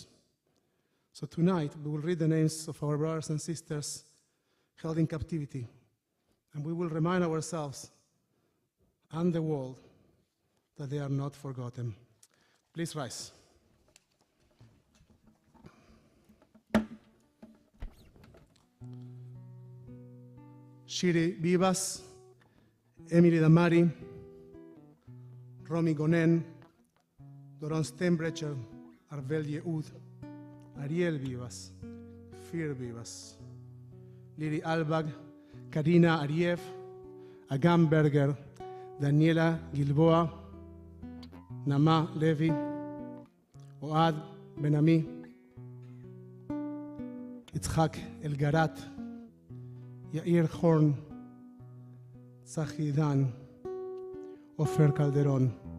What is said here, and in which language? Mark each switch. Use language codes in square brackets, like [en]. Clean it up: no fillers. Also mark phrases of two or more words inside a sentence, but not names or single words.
[en] So tonight we will read the names of our brothers and sisters held in captivity, and we will remind ourselves and the world that they are not forgotten. Please rise. Shiri Vivas, Emily Damari, Romy Gonen, Doron Steinbrecher, Arvel Yehud, Ariel Vivas, Fir Vivas, Lili Albag, Karina Ariev, Agam Berger, Daniela Gilboa, Nama Levi, Oad Benami, Yitzhak Elgarat, Yair Horn, Tzachi Dan, Ofer Calderon,